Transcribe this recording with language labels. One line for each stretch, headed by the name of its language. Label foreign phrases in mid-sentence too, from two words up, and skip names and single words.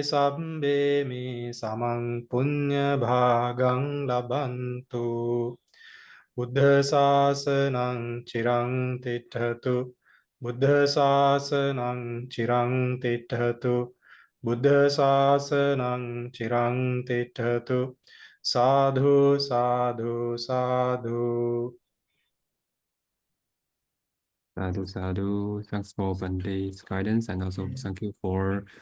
Pali: sabbe me samang punya bhagang labantu Buddha sasanang chirang tithatu Buddha sasanang chirang tithatu Buddha sasanang chirang tithatu Sadhu sadhu sadhu Sadhu, sadhu.
English: Thanks for Bande's guidance, and also thank you for